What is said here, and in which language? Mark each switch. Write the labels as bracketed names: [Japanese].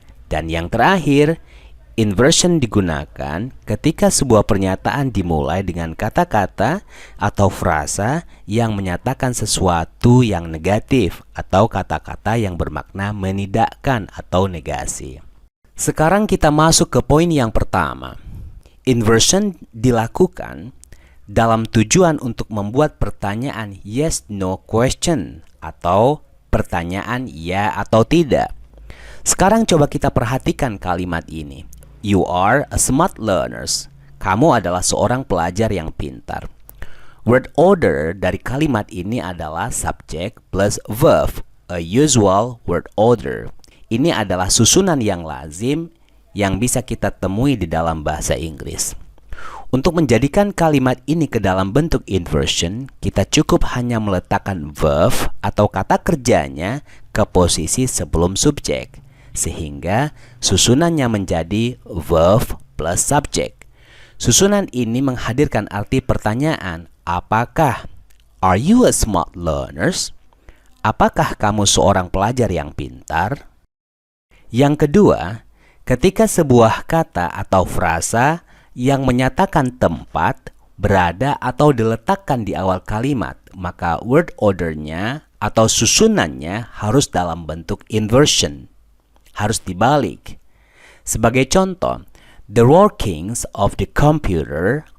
[Indonesian] Dan yang terakhir, inversion digunakan ketika sebuah pernyataan dimulai dengan kata-kata atau frasa yang menyatakan sesuatu yang negatif atau kata-kata yang bermakna menidakkan atau negasi. Sekarang kita masuk ke poin yang pertama. Inversion dilakukan dalam tujuan untuk membuat pertanyaan yes-no question atau pertanyaan ya atau tidak. Sekarang coba kita perhatikan kalimat ini. [English] You are a smart learners. [Indonesian] Kamu adalah seorang pelajar yang pintar. Word order dari kalimat ini adalah [English] subject plus verb, a usual word order. [Indonesian] Ini adalah susunan yang lazim yang bisa kita temui di dalam bahasa Inggris. Untuk menjadikan kalimat ini ke dalam bentuk inversion, kita cukup hanya meletakkan verb atau kata kerjanya ke posisi sebelum subjek, sehingga susunannya menjadi [English] verb plus subject. [Indonesian] Susunan ini menghadirkan arti pertanyaan, apakah? [English] Are you a smart learners? [Indonesian] Apakah kamu seorang pelajar yang pintar? Yang kedua, ketika sebuah kata atau frasa yang menyatakan tempat berada atau diletakkan di awal kalimat, maka word ordernya atau susunannya harus dalam bentuk inversion, harus dibalik. Sebagai contoh, [English] the workings of the computer